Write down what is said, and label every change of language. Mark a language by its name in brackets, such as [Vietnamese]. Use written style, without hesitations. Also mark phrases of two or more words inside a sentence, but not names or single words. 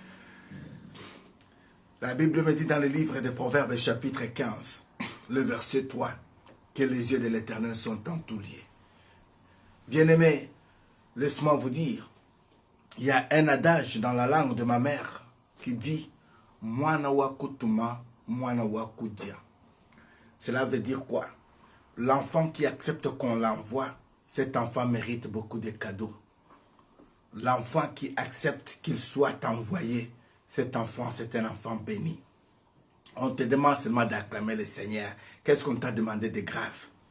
[French] La Bible me dit dans le livre de Proverbes chapitre 15, le verset 3, que les yeux de l'Éternel sont en tout lieu. Bien-aimés, laisse-moi vous dire, il y a un adage dans la langue de ma mère qui dit « [Luba-Lulua] Mwana wakutuma, mwana wakudia ». [French] Cela veut dire quoi? L'enfant qui accepte qu'on l'envoie, cet enfant mérite beaucoup de cadeaux. L'enfant qui accepte qu'il soit envoyé, cet enfant, c'est un enfant béni. On te demande seulement d'acclamer le Seigneur. Qu'est-ce qu'on t'a demandé de grave?